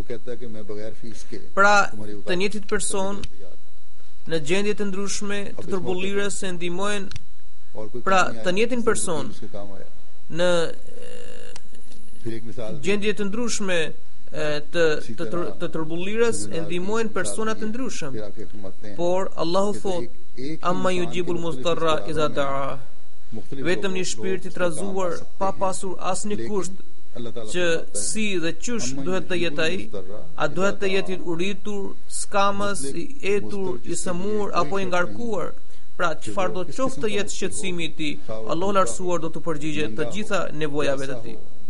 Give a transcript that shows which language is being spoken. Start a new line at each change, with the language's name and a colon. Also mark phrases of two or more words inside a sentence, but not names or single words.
Albanian: Pra, të njëjtit person në gjendje të ndryshme të turbullirës se ndihmojnë, pra të njëjtin person në gjendje të ndryshme të turbullirës e ndihmojnë persona të ndryshëm. Por Allahu thot:
Arabic: أمن يجيب المضطر إذا دعا.
Albanian: Vetëm një shpirt i trazuar pa pasur asnjë kusht që si dhe qysh duhet të jetë ai, a duhet të jetë i uritur, skamës, i etur, i sëmur apo i ngarkuar. Pra, çfarë do të qoftë të jetë shqetësimi i tij, Allahu lartësuar do të përgjigjet të gjitha nevojave të tij.